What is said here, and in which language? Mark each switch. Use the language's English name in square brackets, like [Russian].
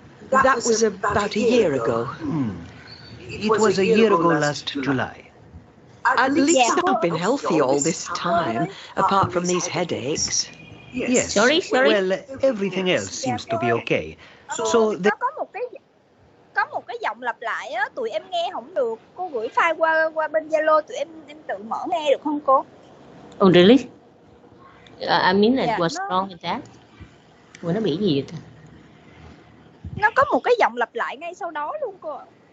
[English] That was about a year ago. It was a year ago last July. At least I've been healthy all this time, apart from these headaches. Yes. Sorry. Well, everything else seems to be okay. So the... [Vietnamese] Có một cái giọng lặp lại á, tụi em nghe không được. Cô gửi file qua bên Zalo, tụi em tự mở nghe được không cô? [English] Oh really? I mean that what's wrong with that? [Vietnamese] Ủa nó bị gì vậy ta? Nó có một cái giọng lặp lại ngay sau đó luôn cô ạ.